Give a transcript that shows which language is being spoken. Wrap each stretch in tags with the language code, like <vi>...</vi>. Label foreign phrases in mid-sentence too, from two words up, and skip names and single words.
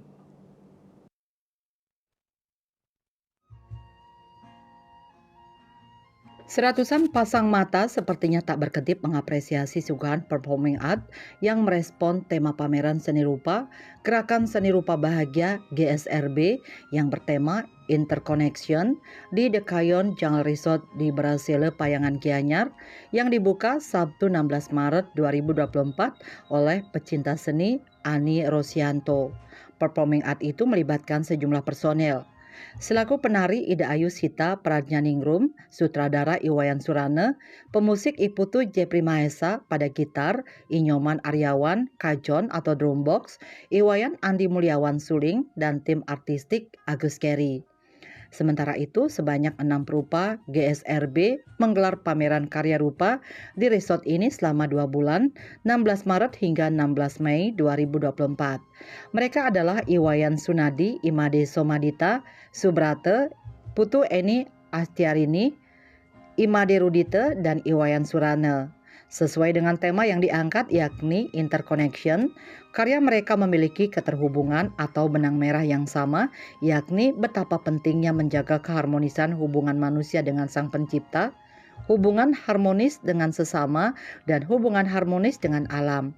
<id>Seratusan pasang mata sepertinya tak berkedip mengapresiasi suguhan</id> <en>performing art</en> <id>yang merespon tema pameran seni rupa, Gerakan Seni Rupa Bahagia GSRB yang bertema Interconnection di The Cayon Jungle Resort di Brasile, Payangan Gianyar yang dibuka Sabtu 16 Maret 2024 oleh pecinta seni Ani Rosianto.</id> <en>Performing art</en> <id>itu melibatkan sejumlah personel. Selaku penari Ida Ayu Sita Pradnyaningrum, sutradara Iwayan Surana, pemusik Iputu Jepri Mahesa pada gitar, Inyoman Aryawan, kajon atau drumbox, Iwayan Andi Mulyawan Suling, dan tim artistik Agus Keri. Sementara itu, sebanyak 6 perupa GSRB menggelar pameran karya rupa di resort ini selama 2 bulan, 16 Maret hingga 16 Mei 2024. Mereka adalah Iwayan Sunadi, Imade Somadita, Subrate, Putu Eni Astiarini, Imade Rudite, dan Iwayan Surana. Sesuai dengan tema yang diangkat yakni interconnection, karya mereka memiliki keterhubungan atau benang merah yang sama, yakni betapa pentingnya menjaga keharmonisan hubungan manusia dengan Sang Pencipta, hubungan harmonis dengan sesama, dan hubungan harmonis dengan alam.</id>